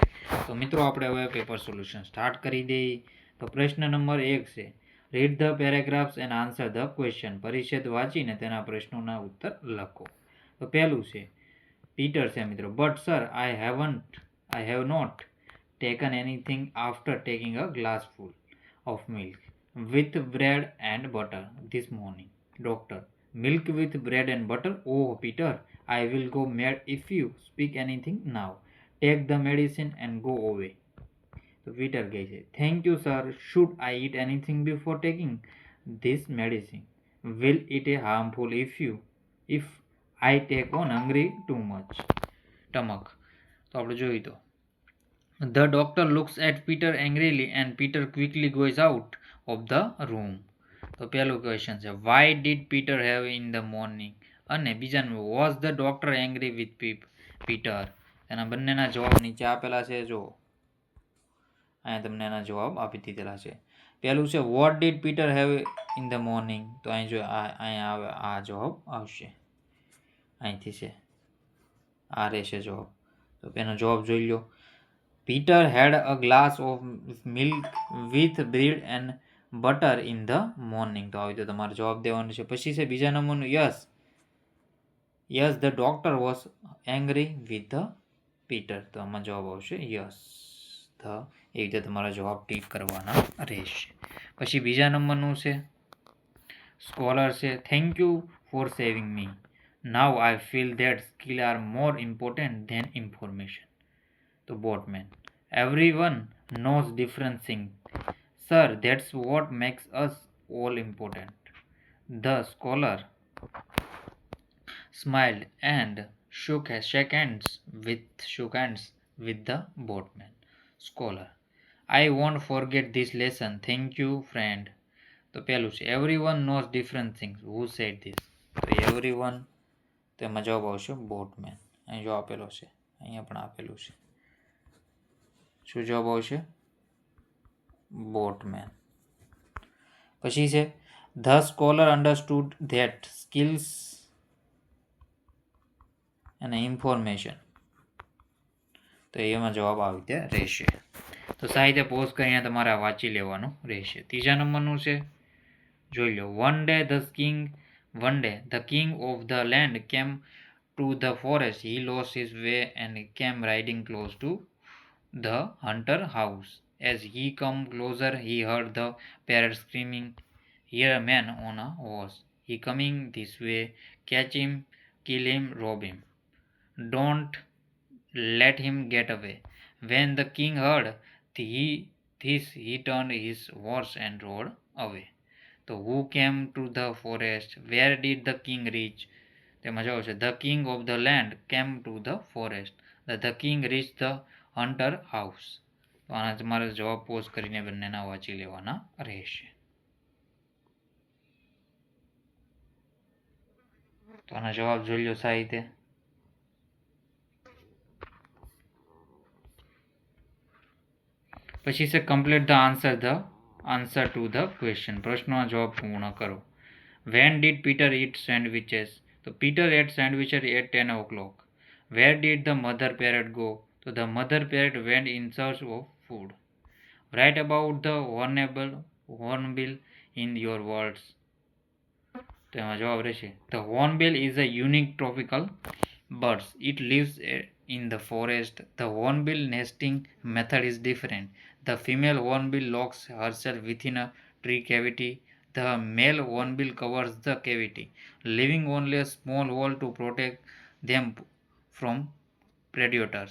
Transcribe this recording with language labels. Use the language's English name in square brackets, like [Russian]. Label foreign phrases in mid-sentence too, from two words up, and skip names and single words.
[Gujarati] તો મિત્રો, આપણે હવે [English] paper solution start [Gujarati] કરી દઈએ. તો પ્રશ્ન નંબર 1 છે, [English] read the paragraphs and answer the question. [Gujarati] પરિચ્છેદ વાંચીને તેના પ્રશ્નોના ઉત્તર લખો. તો પહેલું છે, પીટર છે મિત્રો, [English] But sir I have not taken anything after taking a glassful of milk with bread and butter this morning. Doctor, milk with bread and butter? Oh, Peter, I will go mad if you speak anything now. Take the medicine and go away. [Gujarati] So Peter કહે છે, [English] thank you sir. Should I eat anything before taking this medicine? Will it be harmful if I take on hungry too much? ટમક. [Gujarati] તો આપણે જોઈ તો [English] The doctor looks at Peter angrily and Peter quickly goes out of the room. [Gujarati] તો પહેલો ક્વેશ્ચન છે, [English] why did Peter have in the morning? [Gujarati] અને બીજા નંબર, [English] was the doctor angry with Peter? [Gujarati] એના બંનેના જવાબ નીચે આપેલા છે. જો અહીંયા તમને એના જવાબ આપી દીધેલા છે. પહેલું છે, [English] what did Peter have in the morning? [Gujarati] તો અહીં જો અહીંયા આવે આ જવાબ આવશે. અહીંથી છે આ રહેશે જવાબ. તો એનો જવાબ જોઈ લો. [English] Peter had a glass of milk with bread and butter in the morning. [Gujarati] તો આવી તો તમારે જવાબ દેવાનો છે. પછી છે બીજા નંબરનું, [English] yes the doctor was angry with the Peter. [Gujarati] તો આમાં જવાબ આવશે [English] yes the. [Gujarati] એ રીતે તમારા જવાબ ટીક કરવાના રહેશે. પછી બીજા નંબરનું છે, સ્કોલર છે, [English] thank you for saving me. Now I feel that skill are more important than information. [Gujarati] તો બોટમેન, [English] everyone knows different things. Sir, that's what makes us all important. The scholar smiled and shook hands with the boatman. Scholar, I won't forget this lesson. Thank you, friend. [Gujarati] તો પહેલું છે, [English] everyone knows different things. Who said this? [Gujarati] તો everyone, તેમાં જવાબ આવશે બોટમેન. અહીં જો આપેલો છે, અહીંયા પણ આપેલું છે. શું જવાબ આવશે? બોટમેન. પછી છે, [English] the scholar understood that skills અને ઇન્ફોર્મેશન. [Gujarati] તો એમાં જવાબ આવી રીતે રહેશે. તો સાહિત્ય પોઝ કરીને તમારે વાંચી લેવાનું રહેશે. ત્રીજા નંબરનું છે, જોઈ લો. [English] One day the king of the land came to the forest. He lost his way and came riding close to the hunter house. As he come closer, he heard the parrot screaming, "Here a man on a horse. He coming this way. Catch him, kill him, rob him. Don't let him get away." When the king heard this, he turned his horse and rode away. So who came to the forest? Where did the king reach? [Gujarati] તેમાં જવાબ છે, [English] the king of the land came to the forest. The king reached the hunter house. [Gujarati] તો આના તમારે જવાબ પોઝ કરીને બંનેના વાંચી લેવાના રહેશે. તો આના જવાબ જોઈ લો સાહિત્ય. પછી છે, [English] complete the answer to the question. [Gujarati] પ્રશ્નનો જવાબ પૂર્ણ કરો. [English] When did Peter eat sandwiches? તો Peter ate sandwiches at 10 o'clock. Where did the mother parrot go? So the mother parrot went in search of food. Write about the hornbill in your words. [Gujarati] તો એમાં જવાબ રહેશે, [English] the hornbill is a unique tropical bird. It lives in the forest. The hornbill nesting method is different. The female hornbill locks herself within a tree cavity. The male hornbill covers the cavity, leaving only a small hole to protect them from predators.